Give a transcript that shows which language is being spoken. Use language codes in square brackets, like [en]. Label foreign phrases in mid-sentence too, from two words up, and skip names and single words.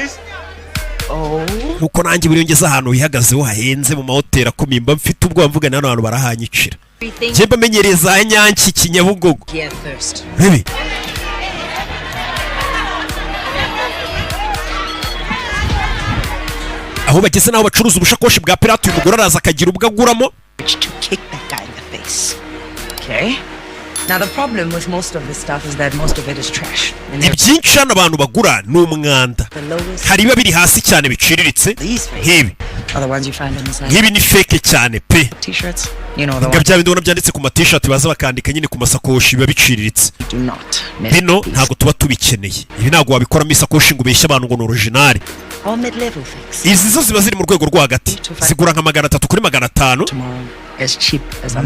[rw] nuko nanjye buri ngeze ahantu hihagazeho hahenze mu mahoteli akomeye mba mfite ubwoba mvuga n'ahantu abantu barahanyicira njye mbamenyereye za Nyanki Kinyabugogo bibi aho bageze naho bacuruza ubushakoshi bwa pirate uyu mugore araza akagira ubwo aguramo [en] Now the problem with most of this stuff is that most of it is trash. [rw] Ibyinshi hano abantu bagura ni umwanda. Hari biba biri hasi cyane biciriritse nk'ibi. Nk'ibi ni fake cyane pe. [en] T-shirts, you know the ones. [rw] Bya bindona byanditse ku ma-t-shirt baza bakandika nyine ku masakoshi biba biciriritse. Bino ntabwo tuba tubikeneye. Ibi ntabwo wabikoramo isakoshi ngo ubeshye abantu ngo ni original. Izi zo ziba ziri mu rwego rwo hagati. Zigura nka 300 kuri 500.